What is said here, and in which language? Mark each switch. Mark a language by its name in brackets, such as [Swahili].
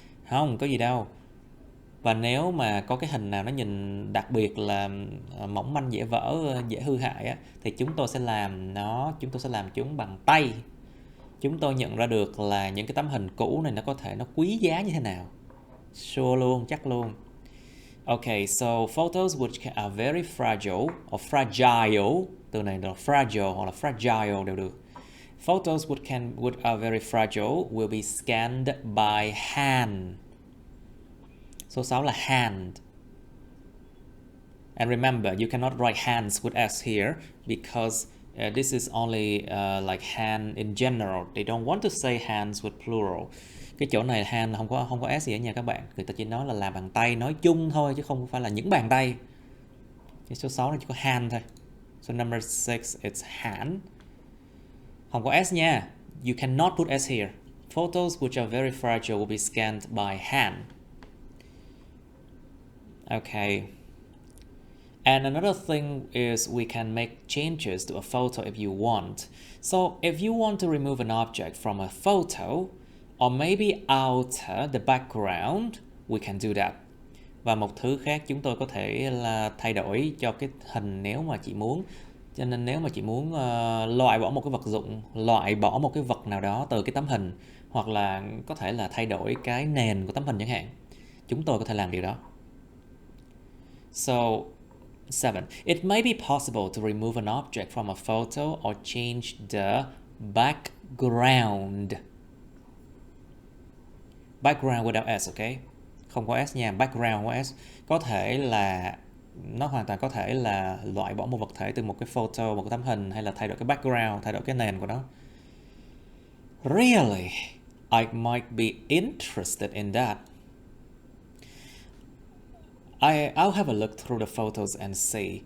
[Vietnamese] Không có gì đâu. Và nếu mà có cái hình nào nó nhìn đặc biệt là mỏng manh, dễ vỡ, dễ hư hại á, thì chúng tôi sẽ làm chúng bằng tay. Chúng tôi nhận ra được là những cái tấm hình cũ này nó quý giá như thế nào. Sure luôn, chắc luôn. [English] Okay, so photos which are very fragile or fragile, [Vietnamese] từ này là fragile hoặc là fragile đều được. [English] Photos which are very fragile will be scanned by hand. [Vietnamese] Số 6 là hand. [English] And remember, you cannot write hands with S here because this is only like hand in general. They don't want to say hands with plural. [Vietnamese] Cái chỗ này hand không có S gì hết nha các bạn. Người ta chỉ nói là làm bằng tay, nói chung thôi chứ không phải là những bàn tay. Cái số 6 này chỉ có hand thôi. [English] So number 6 it's hand. [Vietnamese] Không có S nha. [English] You cannot put S here. Photos which are very fragile will be scanned by hand. Okay. And another thing is we can make changes to a photo if you want. So if you want to remove an object from a photo or maybe alter the background, we can do that. [Vietnamese] Và một thứ khác chúng tôi có thể là thay đổi cho cái hình nếu mà chị muốn. Cho nên nếu mà chị muốn loại bỏ một cái vật dụng, loại bỏ một cái vật nào đó từ cái tấm hình, hoặc là có thể là thay đổi cái nền của tấm hình chẳng hạn, chúng tôi có thể làm điều đó. [English] So 7. It may be possible to remove an object from a photo or change the background. Background without S, okay? [Vietnamese] Không có S nha, background không có S. Có thể là nó hoàn toàn có thể là loại bỏ một vật thể từ một cái photo, một cái tấm hình, hay là thay đổi cái background, thay đổi cái nền của nó. [English] Really? I might be interested in that. I'll have a look through the photos and see.